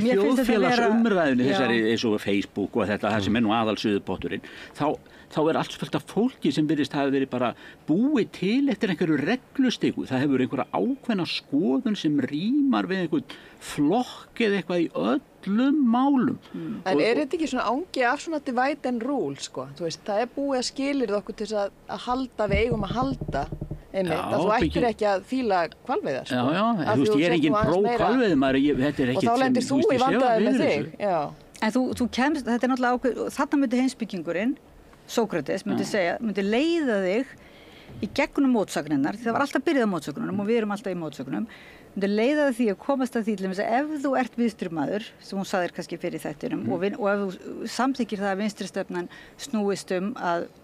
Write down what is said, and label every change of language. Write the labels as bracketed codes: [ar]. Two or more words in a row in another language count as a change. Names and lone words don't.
[is] En svo í þjóðfélagsumræðunni þessari eins og Facebook og þetta, það sem er nú aðalsuðupotturinn, þá er allt fullt af fólki sem virðist hafa verið bara búið til eftir einhverju reglustiku. Það hefur einhverja ákveðna skoðun sem rímar við einhvern flokk eða eitthvað í öllum málum. En er þetta ekki svona ángi af svona [en] divide and rule, [is] Þú veist, það er búið að skilyrða okkur til að halda við eigum að halda. Að þú ættir ekki að fíla hvalveiðar. Já, þú veist, ég er engin pró-hvalveiðumæður, þetta er ekkert sem, og þá lendir þú í vandræði með þig. En þú kemst, þetta er náttúrulega ákveð, þarna myndi heimsbyggingurinn, Sókrates, myndi leiða þig í gegnum mótsagninnar, því það var alltaf byrjað á mótsagnunum og við erum alltaf í mótsagnunum, myndi leiða þig að komast að því til þess að ef þú ert vinstrimaður, sem hún sagðir kannski fyrir þættinum, og ef þú samþykkir það að vinstristefnan snúist að